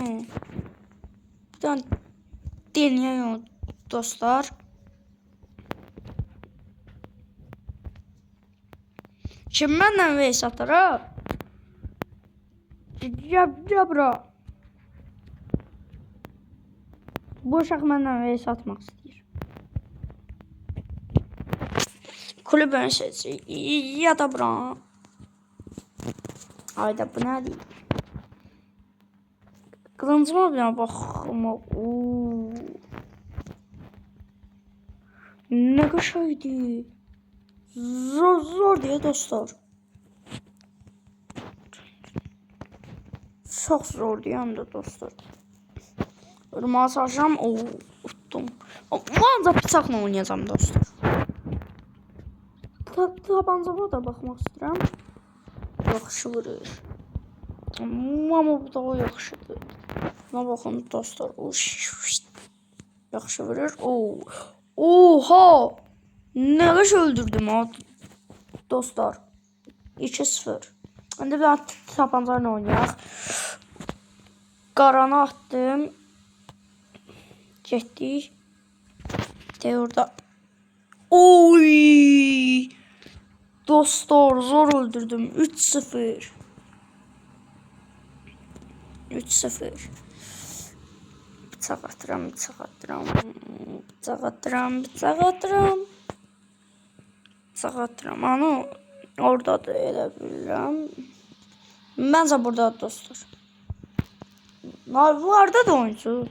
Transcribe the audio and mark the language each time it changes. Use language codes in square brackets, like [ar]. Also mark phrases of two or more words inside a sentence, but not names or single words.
[tr] Bir tane deneyelim dostlar. Şimdi benden vs atar ha. Cabra. [az] Bu uşaq məndən vs atmaq istəyir. Kulübünü seçir. Ya da bura. Ayda bu nədir? Kılıncıma bir baxma. Ne qəşəngdir. [tr] Zor diye dostlar. Çok zor diyem de dostlar. Irmağa çalışacağım. Uttum. [az] Ancaq bıçaqla oynayacağım dostlar. Tabancama da baxmaq istəyirəm. Yaxşı vurur. Amma bu da o yaxşıdır. Buna baxın dostlar. Yaxşı vurur. Oha! [tr] Ne kadar öldürdüm ha dostlar. 2-0. [az] Şimdi bir tabancarla oynayaq. Qarana attım. Getdik. De orada. Oy! [tr] Dostlar zor öldürdüm. 3-0. 3-0. [az] Bıçaq atıram. Onu orada da elə bilirəm. Məncə burada dostlar. Vardı da oyuncu.